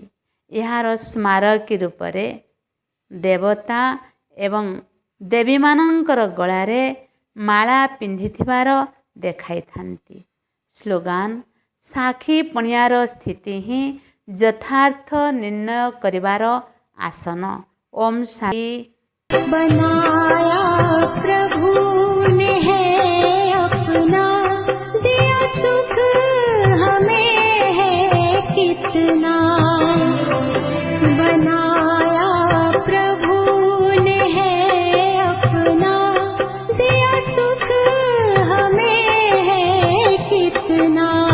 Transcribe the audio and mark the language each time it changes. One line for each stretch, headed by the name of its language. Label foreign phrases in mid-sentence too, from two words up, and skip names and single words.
Odia: ଏହାର ସ୍ମାରକୀ ରୂପରେ ଦେବତା ଏବଂ ଦେବୀମାନଙ୍କର ଗଳାରେ ମାଳା ପିନ୍ଧିଥିବାର ଦେଖାଇଥାନ୍ତି। ସ୍ଲୋଗାନ, ସାକ୍ଷୀ ପଣିଆର ସ୍ଥିତି ହିଁ ଯଥାର୍ଥ ନିର୍ଣ୍ଣୟ କରିବାର ଆସନ। ଓମ୍ ଶାନ୍ତି।
Hindi: बनाया प्रभु ने है अपना, दिया सुख हमें है कितना। बनाया प्रभु ने है अपना, दिया सुख हमें है कितना।